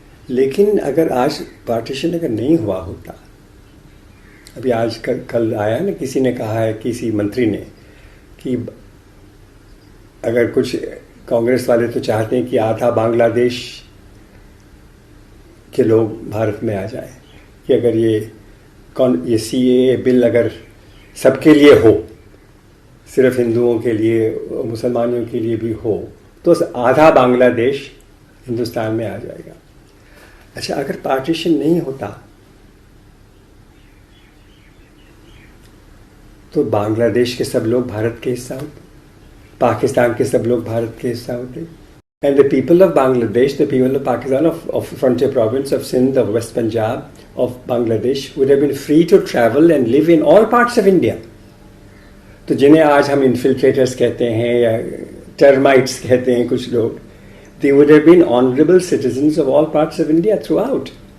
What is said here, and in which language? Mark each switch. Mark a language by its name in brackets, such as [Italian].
[Hindi] लेकिन अगर आज पार्टीशन अगर नहीं हुआ होता, अभी आज कल आया ना, किसी ने कहा है, किसी मंत्री ने, कि अगर कुछ कांग्रेस वाले तो चाहते हैं कि आधा बांग्लादेश के लोग भारत में आ जाए, कि अगर ये CAA बिल अगर सबके लिए हो, सिर्फ हिंदुओं के लिए, मुसलमानों के लिए भी हो, तो आधा बांग्लादेश हिंदुस्तान में आ जाएगा। अच्छा, अगर पार्टीशन नहीं होता तो बांग्लादेश के सब लोग भारत के हिस्सा होते, [English] पाकिस्तान के सब लोग भारत के हिस्सा होते, and the people of Bangladesh, the people of Pakistan, of frontier province of Sindh, of West Punjab, of Bangladesh would have been free to travel and live in all parts of India. [Hindi] तो जिन्हें आज हम infiltrators कहते हैं या termites कहते हैं कुछ लोग, [English] they would have been honorable citizens of all parts of India throughout.